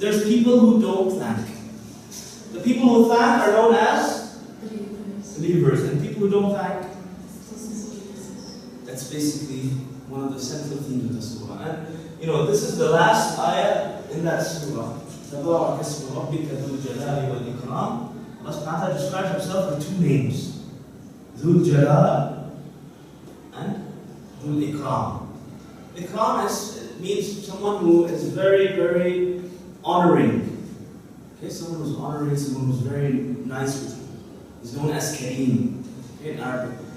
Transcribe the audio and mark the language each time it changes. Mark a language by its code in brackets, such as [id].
[en] There's people who don't thank. The people who thank are known as believers, and people who don't thank, that's basically one of the central themes of the surah. And this is the last ayah in that surah. [ar] تبارك اسم ربك ذو الجلال والإكرام. [en] Allah subhanahu wa ta'ala describes Himself with two names, [ar] ذو الجلال [en] and [ar] ذو الإكرام. [en] Ikram means someone who is very, very honoring. Okay, someone who's honoring, someone who's very nice with you. He's known as Kareem, okay, in Arabic.